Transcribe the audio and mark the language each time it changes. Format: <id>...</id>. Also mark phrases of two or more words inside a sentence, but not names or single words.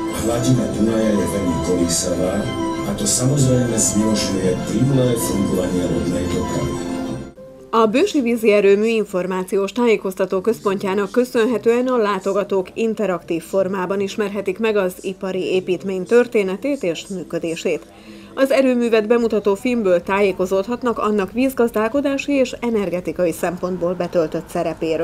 <sk>hladina Dunaja je veľmi kolísavá a to samozrejme znemožňuje plynulé fungovanie lodnej dopravy.</sk> <hu>A Bősi vízi erőmű információs tájékoztató központjának köszönhetően a látogatók interaktív formában ismerhetik meg az ipari építmény történetét és működését. Az erőművet bemutató filmből tájékozódhatnak annak vízgazdálkodási és energetikai szempontból betöltött szerepéről.</hu>